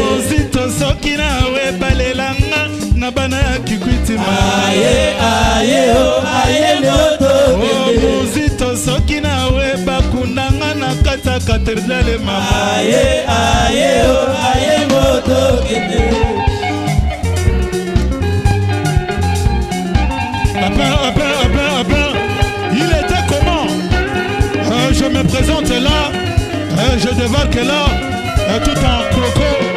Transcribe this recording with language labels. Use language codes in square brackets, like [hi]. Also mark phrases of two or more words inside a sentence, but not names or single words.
[ln] Oh, Mozito soki nawe balelanga na bana ya Kikwiti mama. Aye, aye, oh, aye, mo tokende. Oh, Mozito soki nawe bakundanga na kati ya katedrale mama. Aye, aye, oh, aye, mo tokende. [fr] Ah ben, ah ben, ah ben, ah ben. Il était comment ? Euh, je me présente là, euh, je débarque là, euh, tout en croco.